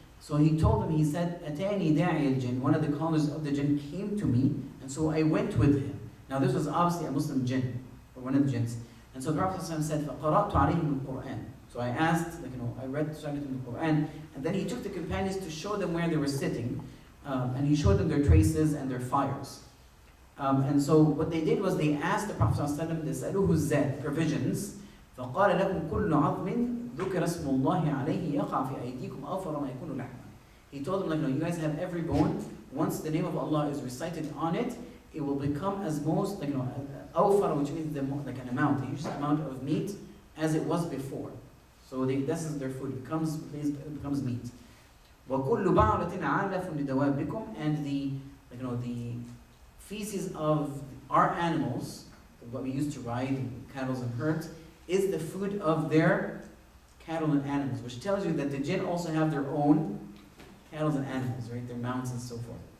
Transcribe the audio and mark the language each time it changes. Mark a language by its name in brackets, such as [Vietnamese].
[English] So he told them, he said, [Arabic] أتاني داعي الجن. [English] One of the callers of the jinn came to me, and so I went with him. Now this was obviously a Muslim jinn, or one of the jinns. And so the Prophet said, [Arabic] فقرأت عليهم القرآن. [English] So I asked, I recited them the Quran, and then he took the companions to show them where they were sitting, and he showed them their traces and their fires. And so what they did was they asked the Prophet ﷺ, [Arabic] تسألوه الزاد, [English] provisions, [Arabic] فقال لكم كل عظم ذكر اسم الله عليه يقع في أيديكم أوفر ما يكون لحما. [English] He told them, you guys have every bone. Once the name of Allah is recited on it, it will become as most, أوفر, which means like an amount, a huge amount of meat as it was before. So this is their food. It becomes meat. [Arabic] وكل بعرة عالف لدوابكم, [English] and the feces of our animals, what we used to ride, cattle and herds, is the food of their cattle and animals, which tells you that the jinn also have their own cattle and animals, right? Their mounts and so forth.